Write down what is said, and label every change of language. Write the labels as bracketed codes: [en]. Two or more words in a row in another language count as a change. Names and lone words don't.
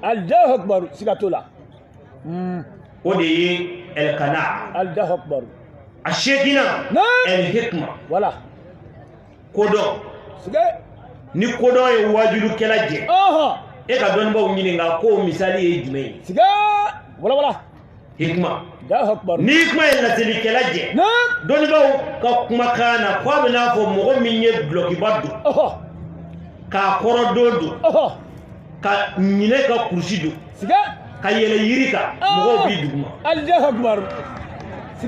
[ar] الله أكبر [bm] siga t'o la. O de ye Elkana. [ar] الله أكبر. [bm] A seginna. Elhikma. Voilà. Kodɔn. Siga. Ni kodɔn ye wajulukɛla jɛ. E ka dɔnnibaaw ɲininka ko misali ye jumɛn ye. Siga. Wala. Hikma. [ar] الله أكبر. [bm] Ni hikma ye lasilikɛla jɛ. Dɔnnibaaw ka kumakan na k'a bɛ n'a fɔ mɔgɔ min ye dulokiba don. K'a kɔrɔ don don. Ka ɲinɛ ka kurusi don. Siga. Ka yɛlɛ yiri kan mɔgɔw b'i duguma. [ar] الله أكبر. Siga.